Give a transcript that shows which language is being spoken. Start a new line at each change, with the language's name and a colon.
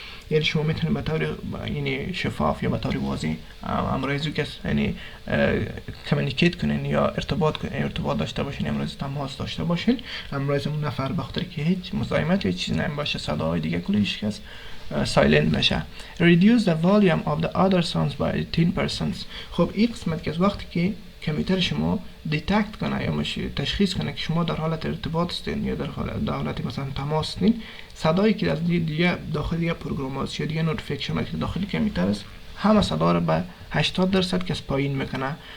Persian: یعنی شما میتونید به طور یعنی شفاف یا به طور واضح امروز کس یعنی کمیونیکیت کنین یا ارتباط داشته باشین، امروز تماس داشته باشین. امروز اون نفر بخاطر که هیچ مزاحمت یا چیز نباشه، صداهای دیگه کلیش کس سایلنت بشه.
English: reduce the volume of the other sounds by 18%.
Persian: خب این قسمت که از وقتی که کامپیوتر شما دیتکت کنه یا تشخیص کنه که شما در حالت ارتباط هستین یا در حالت مثلا تماس هستین، صدایی که از دیگه داخل دیگه پروگرامات یا دیگه نوتیفیکیشن که داخل کامپیوتر است، همه صدا رو به 80% کس پایین میکنه.